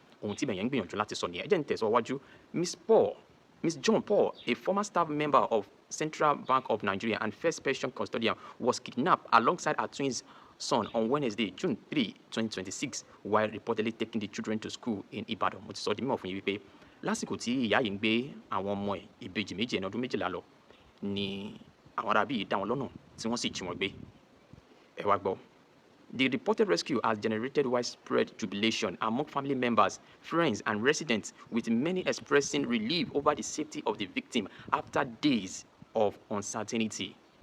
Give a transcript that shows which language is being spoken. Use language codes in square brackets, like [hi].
[yo] Ohun tí bẹ̀yẹn ń gbìyànjú láti sọ nìyẹn. Ẹ jẹ́ n tẹ̀síwájú. [en] Miss John Paul, a former staff member of Central Bank of Nigeria and first pension custodian, was kidnapped alongside her twins Sun on Wednesday, June 3, 2026, while reportedly taking the children to school in Ibadan. [yo] Mo ti sọ di mímọ̀ fún yín wípé lásìkò tí ìyá yìí ń gbé àwọn ọmọ ẹ̀ ìbejì méjì ẹni ọdún méjìlá lọ ni àwọn arábí yìí dá wọn lọ́nà tí wọ́n sì jí wọn gbé. Ẹ wá gbọ́. [en] The reported rescue has generated widespread jubilation among family members, friends, and residents, with many expressing relief over the safety of the victim after days of uncertainty.